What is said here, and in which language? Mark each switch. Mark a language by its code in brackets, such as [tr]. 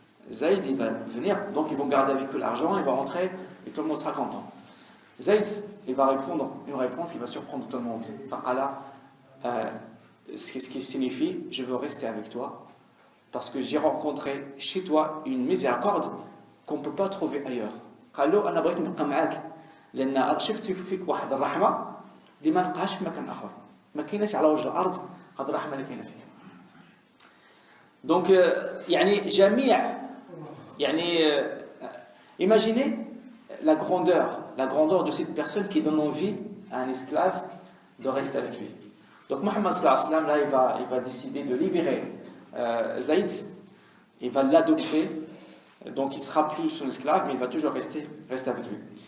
[fr] Zayd il va venir, donc ils vont garder avec eux l'argent, il va rentrer et tout le monde sera content. Zayd il va répondre une réponse qui va surprendre tout le monde. Par Allah, ce qui signifie je veux rester avec toi parce que j'ai rencontré chez toi une miséricorde qu'on ne peut pas trouver ailleurs. [ar] قال له أنا بغيت نبقى معاك لأن شفت فيك واحد الرحمة اللي ما نلقاهاش في مكان آخر. ما كايناش على وجه الأرض هذه الرحمة اللي كاينة فيك. [fr] Donc [ar] يعني جميع يعني [fr] imaginez la grandeur de cette personne qui donne envie à un esclave de rester avec lui. Donc Mohammed [ar] sallallahu alayhi wa sallam [fr] là il va décider de libérer Zayd, il va l'adopter, donc il sera plus son esclave, mais il va toujours rester avec lui.